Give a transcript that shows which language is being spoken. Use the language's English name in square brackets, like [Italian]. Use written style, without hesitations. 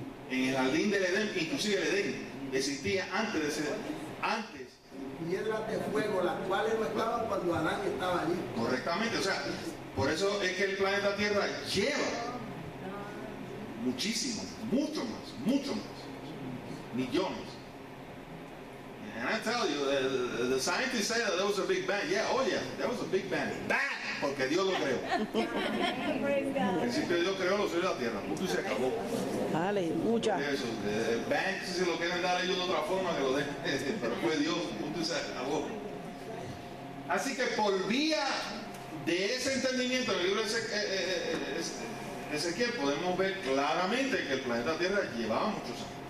[Spanish] En el jardín del Edén, inclusive el Edén existía antes de ese. Antes. Piedras de fuego, las cuales no estaban cuando Adán estaba allí. Correctamente, o sea, por eso es que el planeta Tierra lleva muchísimo, mucho más, millones. [English] And I tell you, the scientists say that there was a big bang. Yeah, oh yeah, there was a big bang. [Spanish] Bang, porque Dios lo creó. En principio Dios creó los cielos y la tierra, punto y se acabó. Aleluya. Eso, el bang, si lo quieren dar ellos de otra forma, que lo den, pero fue Dios, punto y se acabó. Así que por vía de ese entendimiento en el libro de Ezequiel podemos ver claramente que el planeta Tierra llevaba muchos años.